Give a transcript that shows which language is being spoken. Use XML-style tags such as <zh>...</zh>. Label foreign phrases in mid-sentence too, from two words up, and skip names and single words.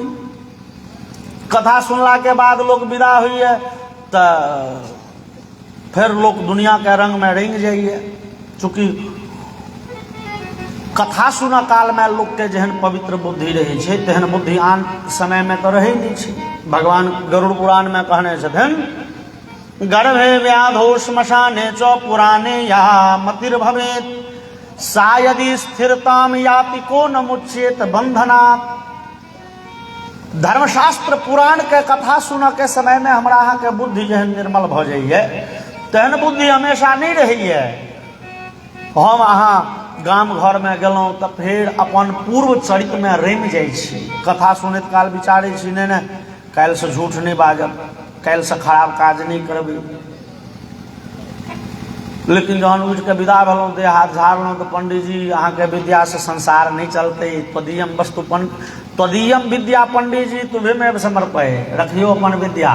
<mai>कथा सुनला के बाद लोग विदा होइए तो फिर लोग दुनिया के रंग में रंग जाइए। चूँकि कथा सुना काल में लोग के जहन पवित्र बुद्धि रहे छै तेहन बुद्धि आन समय में तो रहे नहीं छै। भगवान गरुड़ पुराण में कहने छथिन</mai> <sa>गर्भे व्याधो श्मशाने च पुराणे या मतिर्भवेत् सा यदि स्थिरताम याति को न मुच्येत बंधनात्।</sa> <mai>धर्मशास्त्र पुराण के कथा सुन के समय में हमरा अहाँ के बुद्धि जहन निर्मल भ जाइए तेहन बुद्धि हमेशा नहीं रहिए। हम अहाँ गाम घर में गेलौं तो फिर अपन पूर्व चरित में रमि जाइ छी। कथा सुनैत काल विचारे छी नहीं काल्हि से झूठ नहीं बाजब, काल्हि से खराब काज नहीं करबै, लेकिन जहन उठ के विदा भेलौं देह हाथ झाड़लौं तो पंडित जी अहाँ के विद्या से संसार नहीं चलते,</mai> <sa>त्वदीयम वस्तु त्वदीयम विद्या</sa> <mai>पंडित जी</mai> <sa>तुम्हें में समर्पय,</sa> <mai>रखियो अपन विद्या।</mai>